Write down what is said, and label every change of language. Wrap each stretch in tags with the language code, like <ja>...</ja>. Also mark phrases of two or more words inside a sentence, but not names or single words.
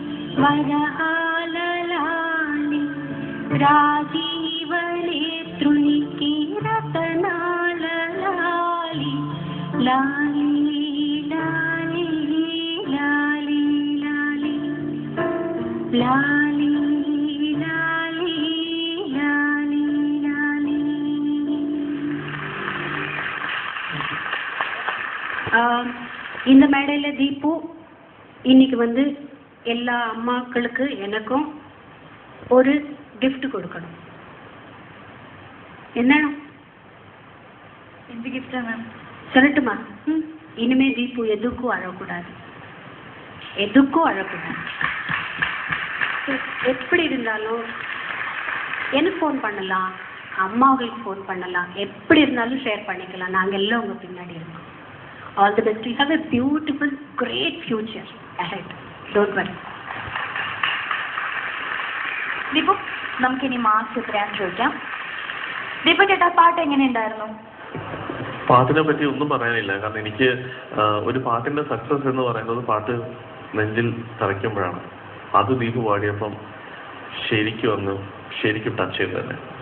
<te>వరహాలలాలి రాజీవనేత్రునికీ రతనాలలాలి లాలీ లాలీ లాలీ లాలీ లాలీ లాలీ లాలీ లాలీ.</te> <ta>இந்த மேடையில தீபு இன்னைக்கு வந்து எல்லா அம்மாக்களுக்கு எனக்கும் ஒரு gift கொடுக்கணும். என்ன</ta> <ml>എന്ത് ഗിഫ്റ്റാ മാം?</ml> <ta>சொல்லட்டுமா? இனிமே தீபு எதுக்கும் அழக்கூடாது, எதுக்கும் அழக்கூடாது. எப்படி இருந்தாலும் எனக்கு ஃபோன் பண்ணலாம், அம்மாவுக்கு ஃபோன் பண்ணலாம், எப்படி இருந்தாலும் ஷேர் பண்ணிக்கலாம். நாங்கள் எல்லாம் உங்கள் பின்னாடி இருக்கோம்.</ta> <en>All the best. You have a beautiful great future ahead. Don't worry.</en> <ml>ദീപു, നമുക്കിനി മാർക്സ് എത്രയാണെന്ന് ചോദിക്കാം. ദീപു ചേട്ടാ, പാട്ട് എങ്ങനെയുണ്ടായിരുന്നു? പാട്ടിനെ പറ്റി ഒന്നും പറയാനില്ല. കാരണം എനിക്ക് ഒരു പാട്ടിന്റെ സക്സസ് എന്ന് പറയുന്നത് പാട്ട് നെഞ്ചിൽ തറയ്ക്കുമ്പോഴാണ്. അത് ദീപു പാടിയപ്പം ശരിക്കും ടച്ച് ചെയ്ത് തന്നെ.</ml>